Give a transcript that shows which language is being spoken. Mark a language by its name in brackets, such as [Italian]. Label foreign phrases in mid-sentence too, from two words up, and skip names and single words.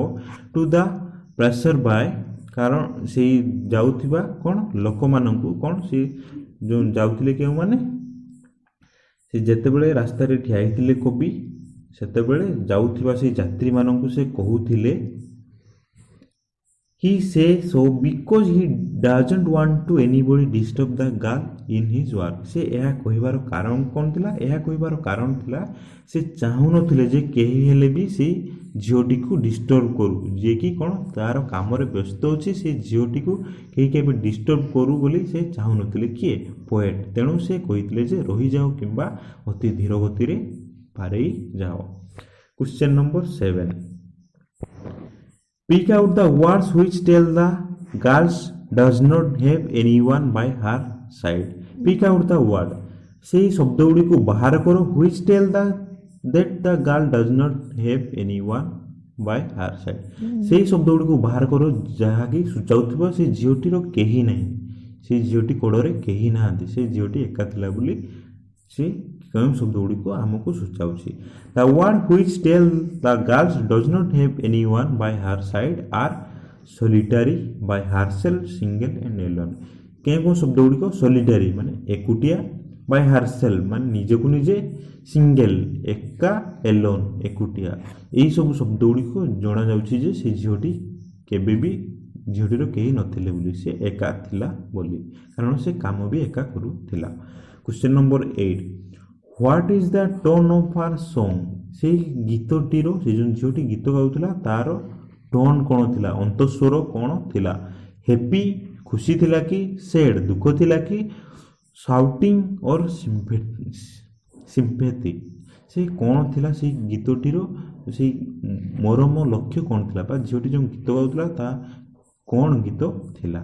[English] to the presser by, [Odia] କାରଣ ସେଇ ଯାଉଥିବା କ'ଣ ଲୋକମାନଙ୍କୁ, କ'ଣ ସେ ଯେଉଁ ଯାଉଥିଲେ କେଉଁମାନେ? ସେ ଯେତେବେଳେ ରାସ୍ତାରେ ଠିଆ ହେଇଥିଲେ କବି, ସେତେବେଳେ ଯାଉଥିବା ସେଇ ଯାତ୍ରୀମାନଙ୍କୁ ସେ କହୁଥିଲେ [English] he says so because he doesn't want to anybody disturb the girl in his work. [Odia] ସେ ଏହା କହିବାର କାରଣ କ'ଣ ଥିଲା? ଏହା କହିବାର କାରଣ ଥିଲା ସେ ଚାହୁଁନଥିଲେ ଯେ କେହି ହେଲେ ବି ସେଇ ଝିଅଟିକୁ ଡିଷ୍ଟର୍ବ କରୁ, ଯିଏକି କ'ଣ ତାର କାମରେ ବ୍ୟସ୍ତ ଅଛି, ସେ ଝିଅଟିକୁ କେହି କେବେ ଡିଷ୍ଟର୍ବ କରୁ ବୋଲି ସେ ଚାହୁଁନଥିଲେ। କିଏ? ପୋଏଟ୍। ତେଣୁ ସେ କହିଥିଲେ ଯେ ରହିଯାଅ କିମ୍ବା ଅତି ଧୀର ଗତିରେ ପାରେଇ ଯାଅ। [English] question number 7, pick out the words which tell the girl does not have anyone by her side. Pick out the word, [Odia] ସେଇ ଶବ୍ଦ ଗୁଡ଼ିକୁ ବାହାର କର, [English] which tell that the girl does not have anyone by her side. [Odia] ସେଇ ଶବ୍ଦ ଗୁଡ଼ିକୁ ବାହାର କର ଯାହାକି ସୂଚାଉଥିବ ସେ ଝିଅଟିର କେହି ନାହିଁ, ସେ ଝିଅଟି କୋଡ଼ରେ କେହି ନାହାନ୍ତି, ସେ ଝିଅଟି ଏକା ଥିଲା ବୋଲି ସେ କେଉଁ ଶବ୍ଦ ଗୁଡ଼ିକ ଆମକୁ ସୂଚାଉଛି? [English] The word which tell the girl does not have anyone by her side are solitary, by herself, single and alone. [Odia] କେଉଁ ଶବ୍ଦ ଗୁଡ଼ିକ? solitary ମାନେ ଏକୁଟିଆ, [English] by herself [Odia] ମାନେ ନିଜକୁ ନିଜେ, single ଏକା, alone ଏକୁଟିଆ। ଏହିସବୁ ଶବ୍ଦ ଗୁଡ଼ିକ ଜଣାଯାଉଛି ଯେ ସେ ଝିଅଟି କେବେ ବି ଝିଅଟିର କେହି ନଥିଲେ ବୋଲି, ସେ ଏକା ଥିଲା ବୋଲି, କାରଣ ସେ କାମ ବି ଏକା କରୁଥିଲା। [English] question number 8, what is the tone of her song, [Odia] ସେଇ ଗୀତଟିର ସେ ଯେଉଁ ଝିଅଟି ଗୀତ ଗାଉଥିଲା ତାର ଟୋନ୍ କ'ଣ ଥିଲା, ଅନ୍ତଃସ୍ୱର କ'ଣ ଥିଲା, ହେପି ଖୁସି ଥିଲା କି, ସେଡ୍ ଦୁଃଖ ଥିଲା କି, [English] soothing or sympathy [Odia] ସେ କ'ଣ ଥିଲା, ସେଇ ଗୀତଟିର ସେଇ ମରମ ଲକ୍ଷ୍ୟ କ'ଣ ଥିଲା, ବା ଝିଅଟି ଯେଉଁ ଗୀତ ଗାଉଥିଲା ତା କ'ଣ ଗୀତ ଥିଲା।